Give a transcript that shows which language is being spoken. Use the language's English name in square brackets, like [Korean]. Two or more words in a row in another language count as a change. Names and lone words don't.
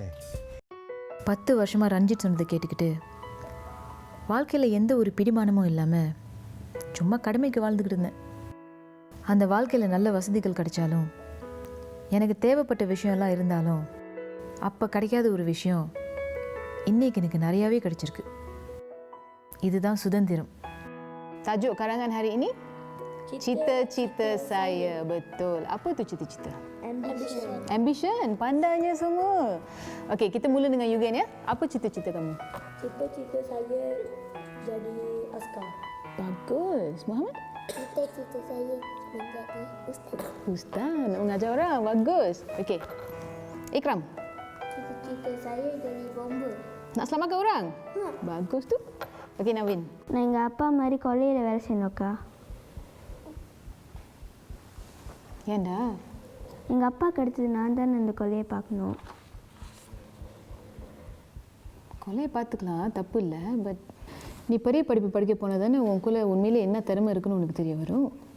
[Tamil] 10 வருஷமாக ரஞ்சித் சொன்னதை கேட்டுக்கிட்டு வாழ்க்கையில் எந்த ஒரு பிடிமானமும் இல்லாமல் சும்மா கடமைக்கு வாழ்ந்துக்கிட்டு இருந்தேன். அந்த வாழ்க்கையில் நல்ல வசதிகள் கிடைச்சாலும், எனக்கு தேவைப்பட்ட விஷயம்லாம் இருந்தாலும், அப்போ கிடைக்காத ஒரு விஷயம் இன்னைக்கு எனக்கு நிறையாவே கிடைச்சிருக்கு. இதுதான் சுதந்திரம். [Malay] Tajuk karangan hari ini, cita-cita saya. Betul. Apa tu cita-cita? Ambition. Ambition. Pandainya semua. Okey, kita mula dengan Yugen ya. Apa cita-cita kamu? Cita-cita saya jadi askar. Bagus. Muhammad? Cita-cita saya menjadi ustaz. Ustaz. Nak mengajar orang. Bagus. Okey. Ikram. Cita-cita saya jadi bomber. Nak selamatkan orang? Bagus tu. Okey, Navin. [Tamil] நான் எங்கள் அப்பா மாதிரி கொல்லையில் வேலை செய்யணுக்கா. ஏண்டா? எங்கள் அப்பாவுக்கு அடுத்தது நான் தானே இந்த கொல்லையை பார்க்கணும். கொலையை பார்த்துக்கலாம், தப்பு இல்லை. பட் நீ பெரிய படிப்பு படிக்க போனால் தானே உனக்குள்ளே உண்மையிலே என்ன திறமை இருக்குன்னு உனக்கு தெரிய வரும்.